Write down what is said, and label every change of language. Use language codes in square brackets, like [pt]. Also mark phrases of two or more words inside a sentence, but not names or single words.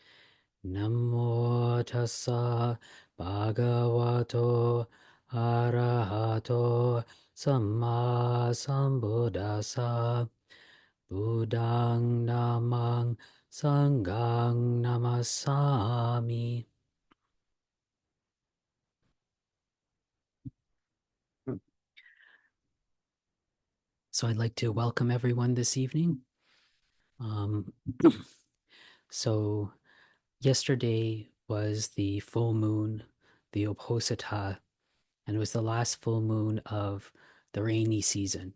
[pi] Namo tassa bhagavato arahato samma sambuddhassa. Buddhang namang sanghang namasami. [en] So I'd like to welcome everyone this evening. Um, so yesterday was the full moon, the Uposatha, and it was the last full moon of the rainy season.